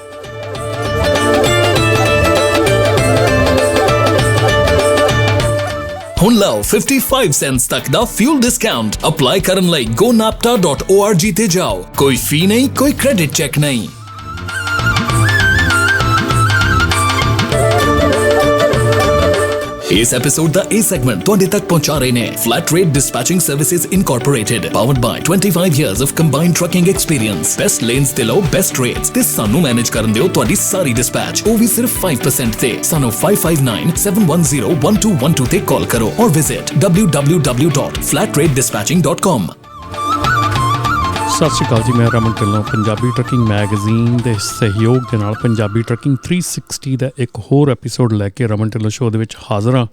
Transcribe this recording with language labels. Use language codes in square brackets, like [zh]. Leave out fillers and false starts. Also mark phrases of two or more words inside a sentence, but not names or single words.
[pa] ਹੁਣ ਲਓ 55 ਸੈਂਟਸ ਤੱਕ ਦਾ [en] fuel discount. [pa] ਅਪਲਾਈ ਕਰਨ ਲਈ gonapta.org ਤੇ ਜਾਓ। ਕੋਈ ਫੀ ਨਹੀਂ, ਕੋਈ [en] credit check [pa] ਨਹੀਂ। ਇਸ ਐਪੀਸੋਡ ਦਾ ਇਹ ਸੈਗਮੈਂਟ ਤੁਹਾਡੇ ਤੱਕ ਪਹੁੰਚਾ ਰਹੇ ਨੇ Flatrate Dispatching Services Incorporated, [en] powered by 25 years of combined trucking experience. Best lanes [pa] ਤੇ ਲਓ [en] best rates [pa] ਤੇ ਸਾਨੂੰ ਮੈਨੇਜ ਕਰਨ ਦਿਓ ਤੁਹਾਡੀ ਸਾਰੀ ਡਿਸਪੈਚ, ਉਹ ਵੀ ਸਿਰਫ 5% ਤੇ। ਸਾਨੂੰ 5597101212 ਤੇ ਕਾਲ ਕਰੋ ਔਰ ਵਿਜ਼ਿਟ www.flatratedispatching.com। ਸਤਿ ਸ਼੍ਰੀ ਅਕਾਲ ਜੀ, ਮੈਂ ਰਮਨ ਢਿੱਲੋਂ। ਪੰਜਾਬੀ ਟਰੱਕਿੰਗ ਮੈਗਜ਼ੀਨ ਦੇ ਸਹਿਯੋਗ ਦੇ ਨਾਲ ਪੰਜਾਬੀ ਟਰੱਕਿੰਗ 360 ਦਾ ਇੱਕ ਹੋਰ ਐਪੀਸੋਡ ਲੈ ਕੇ ਰਮਨ ਢਿੱਲੋਂ ਸ਼ੋਅ ਦੇ ਵਿੱਚ ਹਾਜ਼ਰ ਹਾਂ।